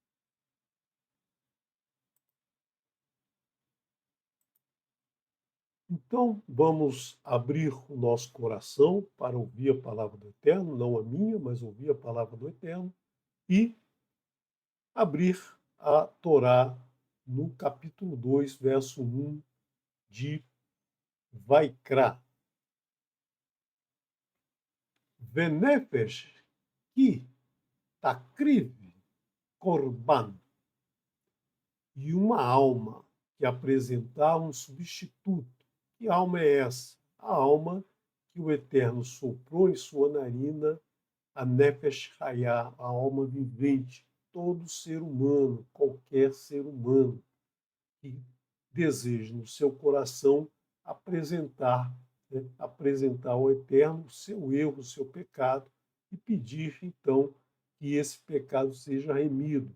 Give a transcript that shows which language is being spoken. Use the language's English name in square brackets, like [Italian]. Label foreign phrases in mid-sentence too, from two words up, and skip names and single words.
[Portuguese] Então, vamos abrir o nosso coração para ouvir a palavra do Eterno, não a minha, mas ouvir a palavra do Eterno, e abrir a Torá no capítulo 2, verso 1 de Vaikra. [Hebrew] ונפש כי תקריב קרבן. [Portuguese] E uma alma que apresentar um substituto. Que alma é essa? A alma que o Eterno soprou em sua narina, a [Hebrew] נפש חיה, [Portuguese] a alma vivente. Todo ser humano, qualquer ser humano que deseje no seu coração apresentar ao Eterno o seu erro, o seu pecado, e pedir, então, que esse pecado seja remido.